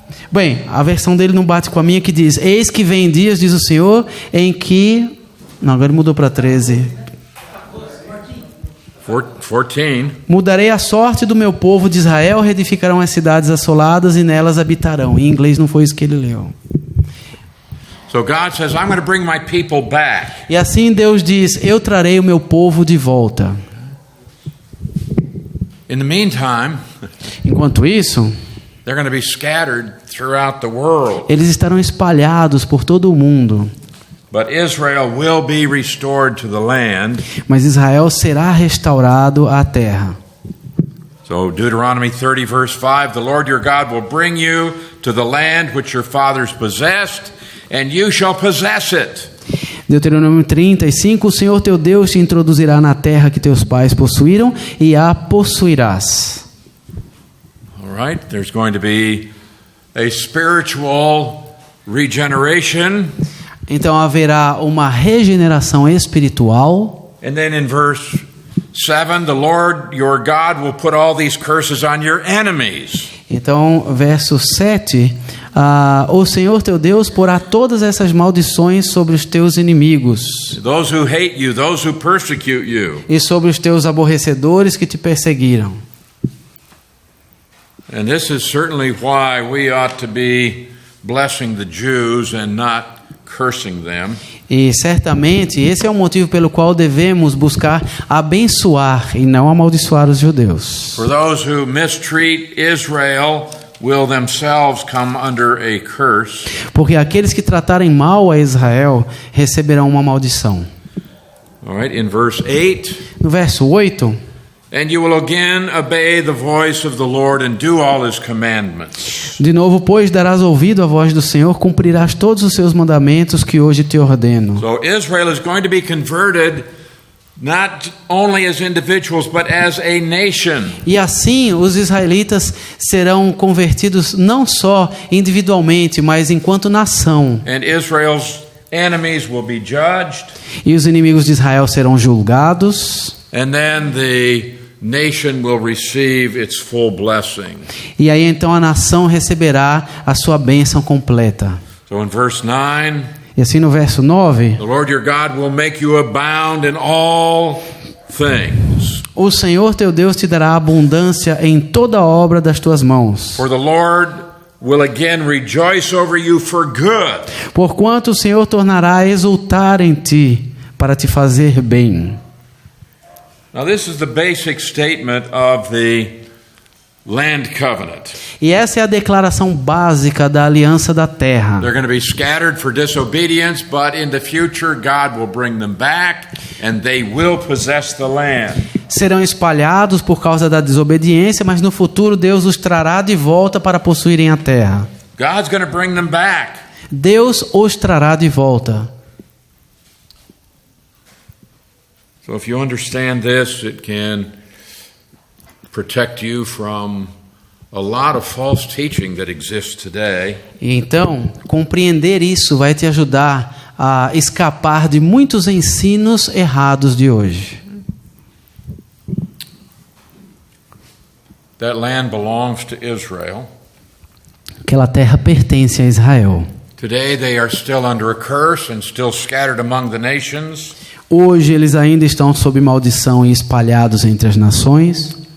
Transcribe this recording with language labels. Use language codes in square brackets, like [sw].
[pt] Bem, a versão dele não bate com a minha que diz: eis que vem dias, diz o Senhor, em que... Não, agora mudou para 13. 14. Mudarei a sorte do meu povo de Israel, reedificarão as cidades assoladas e nelas habitarão. Em inglês não foi isso que ele leu. [en] So God says, I'm going to bring my people back. [pt] E assim Deus diz: eu trarei o meu povo de volta. [en] In the meantime, [pt] enquanto isso, [en] they're going to be scattered throughout the world. [pt] Eles estarão espalhados por todo o mundo. [en] But Israel will be restored to the land. [pt] Mas Israel será restaurado à terra. [en] So Deuteronomy 30 verse 5, the Lord your God will bring you to the land which your fathers possessed, and you shall possess it. [pt] Deuteronômio 35, o Senhor teu Deus te introduzirá na terra que teus pais possuíram e a possuirás. [en] All right, there's going to be a spiritual regeneration. [pt] Então haverá uma regeneração espiritual. [en] And then in verse 7, the Lord your God will put all these curses on your enemies. [pt] Então, verso 7, o Senhor teu Deus porá todas essas maldições sobre os teus inimigos. [en] Those who hate you, those who persecute you. [pt] E sobre os teus aborrecedores que te perseguiram. [en] And this is certainly why we ought to be blessing the Jews and not cursing them. [pt] E certamente esse é o motivo pelo qual devemos buscar abençoar e não amaldiçoar os judeus. [en] For those who mistreat Israel will themselves come under a curse. [pt] Porque aqueles que tratarem mal a Israel receberão uma maldição. [en] All right, in verse 8. [pt] No verso 8. [en] And you will again obey the voice of the Lord and do all his commandments. [pt] De novo, pois, darás ouvido à voz do Senhor, cumprirás todos os seus mandamentos que hoje te ordeno. [en] So Israel is going to be converted not only as individuals but as a nation. [pt] E assim os israelitas serão convertidos não só individualmente, mas enquanto nação. [en] And Israel's enemies will be judged. [pt] E os inimigos de Israel serão julgados. [en] And then the nation will receive its full blessing. [pt] E aí então a nação receberá a sua bênção completa. [en] So in verse 9, [pt] e assim no verso 9, [en] the Lord your God will make you abound in all things. [pt] O Senhor teu Deus te dará abundância em toda a obra das tuas mãos. [en] For the Lord will again rejoice over you for good. [pt] Porquanto o Senhor tornará a exultar em ti para te fazer bem. [en] Now this is the basic statement of the land covenant. [pt] E essa é a declaração básica da aliança da terra. [en] They're going to be scattered for disobedience, but in the future God will bring them back and they will possess the land. [pt] Serão espalhados por causa da desobediência, mas no futuro Deus os trará de volta para possuírem a terra. [en] God's going to bring them back. [pt] Deus os trará de volta. [en] So if you understand this, it can protect you from a lot of false teaching that exists today. [pt] E então, compreender isso vai te ajudar a escapar de muitos ensinos errados de hoje. [en] That land belongs to Israel. [pt] Aquela terra pertence a Israel. [en] Today they are still under a curse and still scattered among the nations. [pt] Hoje eles ainda estão sob maldição e espalhados entre as nações.